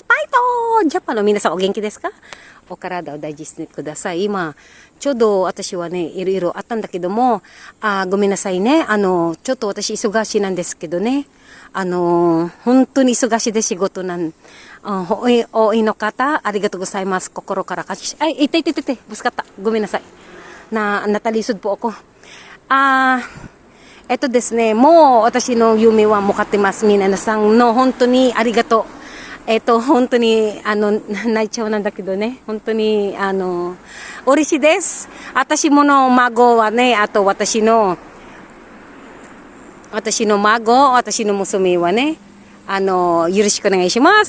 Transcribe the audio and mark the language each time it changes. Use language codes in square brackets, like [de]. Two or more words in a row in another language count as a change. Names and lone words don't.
[ja] パイトジャパンの皆さんお元気ですか？お体を大事にしてください。今、ちょうど私はね、いろいろあったんだけども、ごめんなさいね。ちょっと私忙しいなんですけどね。本当に忙しいで仕事おいの方、ありがとうございます。心から感謝。ay, [tl] itay, itay, itay, [ja] ぶつかった。ごめんなさい。 [tl] natalisod po ako. [ja] ですね、もう私の夢は向かってます。皆さんの本当にありがとう。本当に、泣いちゃうなんだけどね。本当に、嬉しいです。私もの孫はね、あと私の孫、私の娘はね、よろしくお願いします。